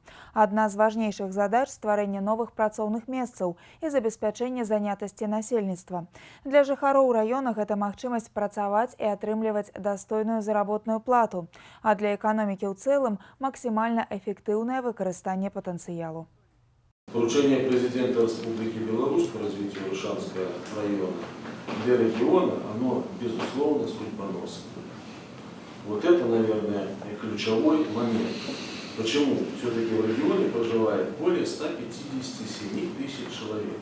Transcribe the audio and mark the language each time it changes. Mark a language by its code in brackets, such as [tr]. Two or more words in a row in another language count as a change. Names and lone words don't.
[be] Адна з важнейшых задач – стварэнне новых працоўных месцаў і забеспячэнне занятасці насельніцтва. Для жыхароў раёна гэта магчымасць працаваць і атрымліваць дастойную заработную плату, а для эканомікі ў цэлым максімальна эфектыўнае выкарыстанне патэнцыялу. [ru] Поручение президента Республики Беларусь по развитию Аршанского района для региона, оно безусловно судьбоносно. Вот это, наверное, ключевой момент. Почему? Все-таки в регионе проживает более 157 тысяч человек.